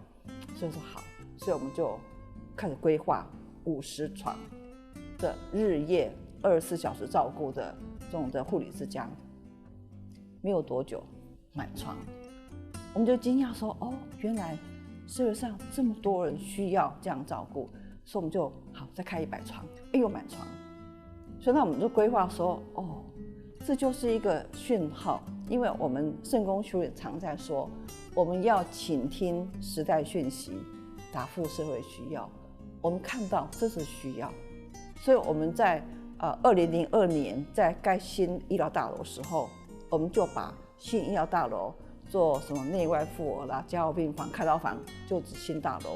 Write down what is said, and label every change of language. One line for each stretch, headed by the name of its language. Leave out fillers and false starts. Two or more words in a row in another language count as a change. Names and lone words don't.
Chinese: 所以說好，所以我們就開始規劃50床的日夜24小時照顧的這種的護理之家，沒有多久滿床。我們就驚訝說，原來社會上這麼多人需要這樣照顧，所以我們就好再開100床，又滿床。所以那我們就規劃說，这就是一个讯号，因为我们圣公修女常在说，我们要倾听时代讯息，答复社会需要。我们看到这是需要，所以我们在2002年在盖新医疗大楼的时候，我们就把新医疗大楼做什么内外妇儿啦、加护病房、开刀房，就指新大楼。